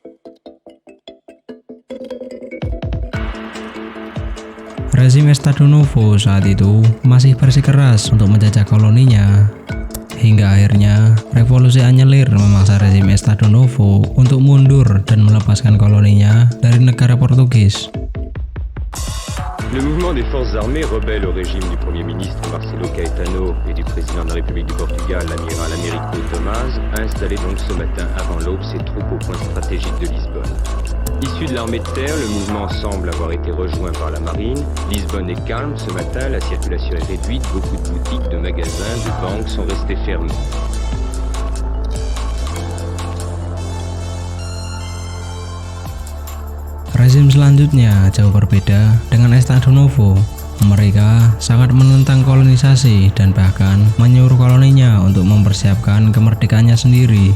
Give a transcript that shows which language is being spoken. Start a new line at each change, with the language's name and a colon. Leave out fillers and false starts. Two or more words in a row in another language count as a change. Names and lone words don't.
Indonesian: Rezim Estado Novo saat itu masih bersikeras untuk menjajah koloninya. Hingga akhirnya revolusi Anyelir memaksa rezim Estado Novo untuk mundur dan melepaskan koloninya dari negara Portugis.
French: Le mouvement des forces armées rebelle au régime du Premier ministre Marcelo Caetano et du président de la République du Portugal, l'amiral Américo Tomás, a installé donc ce matin avant l'aube ses troupes au point stratégique de Lisbonne. Issu de l'armée de terre, le mouvement semble avoir été rejoint par la marine. Lisbonne est calme ce matin, la circulation est réduite, beaucoup de boutiques, de magasins, de banques sont restées fermées.
Indonesian: Rezim selanjutnya jauh berbeda dengan Estado Novo. Mereka sangat menentang kolonisasi dan bahkan menyuruh koloninya untuk mempersiapkan kemerdekaannya sendiri.